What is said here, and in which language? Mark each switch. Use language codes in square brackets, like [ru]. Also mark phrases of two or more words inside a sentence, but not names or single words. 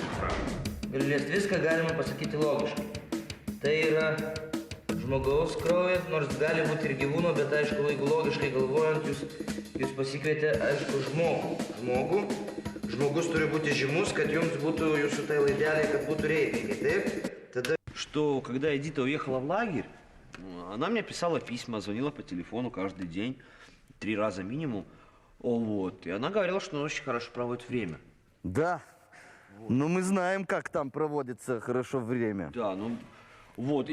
[lt] Galiu liest viską, galima pasakyti logiškai. Tai yra žmogaus kraujas, nors gali būti ir gyvūno, bet aišku, jeigu logiškai galvojant, jūs pasikvietė, aišku, žmogų. Žmogus turi būti žymus, kad jums būtų jūsų tai laidelė, kad būtų reitingai, taip? Tada... [ru] Что, когда Эдита уехала в лагерь, она мне писала письма, звонила по телефону каждый день, 3 раза минимум. Вот. И она говорила, что она очень хорошо проводит время. Да. Но мы знаем, как там проводится хорошо время. Да, ну вот.